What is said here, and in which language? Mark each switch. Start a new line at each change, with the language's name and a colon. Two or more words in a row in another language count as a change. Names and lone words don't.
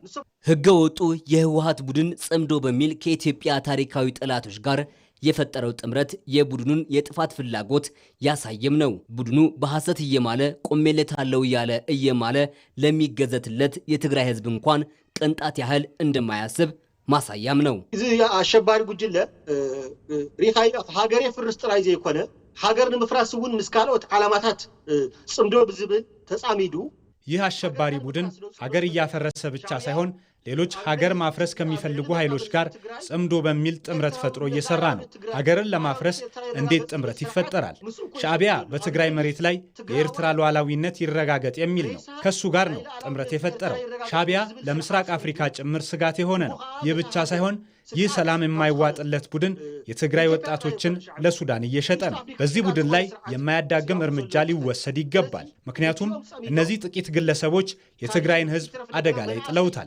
Amharic: ህገ ወጡ የህወሓት ቡድን ጽምዶ በሚል ከኢትዮጵያ ታሪካዊ ጠላቶች ጋር የፈጠረው ጥምረት የቡድኑን የጥፋት ፍላጎት ያሳየም ነው። ቡድኑ በሐሰት እየማለ ቆሜለታለው እያለ እየማለ ለሚገዘትለት የትግራይ ህዝብ እንኳን ቅንጣት ያህል እንደማያስብ ማሳያም ነው።
Tigrinya: እዚ አሸባሪ ጉጅለ ሪኻይ ሀገሬ ፍርስ ጥራይ ዘይኮነ ሀገር ንምፍራስ እውን ምስ ካልኦት ዓላማታት ጽምዶ ብዝብል ተጻሚዱ
Amharic: ይህ አሸባሪ ቡድን ሀገር እያፈረሰ ብቻ ሳይሆን ሌሎች ሀገር ማፍረስ ከሚፈልጉ ኃይሎች ጋር ጽምዶ በሚል ጥምረት ፈጥሮ እየሰራ ነው። ሀገርን ለማፍረስ እንዴት ጥምረት ይፈጠራል? ሻዕቢያ በትግራይ መሬት ላይ የኤርትራ ሉዓላዊነት ይረጋገጥ የሚል ነው። ከሱ ጋር ነው ጥምረት የፈጠረው። ሻዕቢያ ለምስራቅ አፍሪካ ጭምር ስጋት የሆነ ነው። ይህ ብቻ ሳይሆን ይህ ሰላም የማይዋጥለት ቡድን የትግራይ ወጣቶችን ለሱዳን እየሸጠ ነው። በዚህ ቡድን ላይ የማያዳግም እርምጃ ሊወሰድ ይገባል። ምክንያቱም እነዚህ ጥቂት ግለሰቦች የትግራይን ህዝብ አደጋ ላይ ጥለውታል።